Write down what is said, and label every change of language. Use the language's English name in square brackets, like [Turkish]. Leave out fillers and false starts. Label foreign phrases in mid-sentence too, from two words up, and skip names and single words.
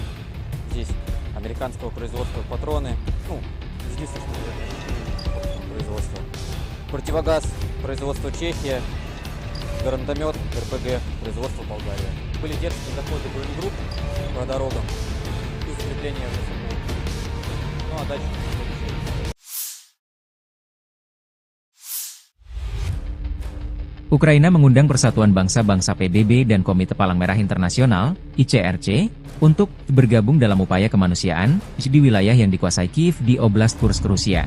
[Russian] Здесь американского производства патроны, единственное производства. Противогаз производства Чехия, гранатомет РПГ производства Болгария. Были дерзкие заходы боегрупп по дорогам и закрепление РСФ. Ну а дальше... [Indonesian] Ukraina mengundang Persatuan Bangsa-Bangsa PBB dan Komite Palang Merah Internasional, ICRC, untuk bergabung dalam upaya kemanusiaan di wilayah yang dikuasai Kiev di Oblast Kursk, Rusia.